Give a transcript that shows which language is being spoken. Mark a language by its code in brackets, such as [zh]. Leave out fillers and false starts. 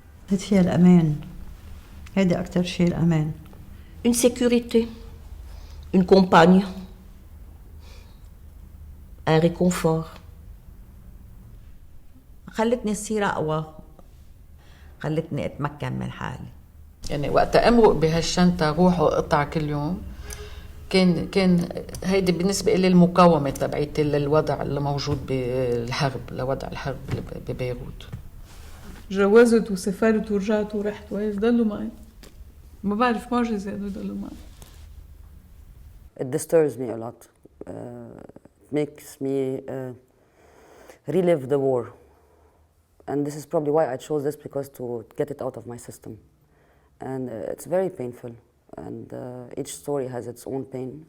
[ar] هيدي هي الأمان، هيدي أكتر شيء الأمان. [fr] Une sécurité, une compagne, un réconfort. [ar] خلتني أصير أقوى، خلتني أتمكن من حالي. يعني وقت أمرق بهالشنطة روح وقطع كل يوم، كان هيدي بالنسبة لي المقاومة تبعيتي للوضع اللي موجود بالحرب، لوضع الحرب ببيروت. جوزت وسافرت ورجعت ورحت وهيك ضلوا معي، ما بعرف معجزة إنه يضلوا معي. [en] It disturbs me a lot. It makes me relive the war. And this is probably why I chose this, because to get it out of my system. And it's very painful. And each story has its own pain.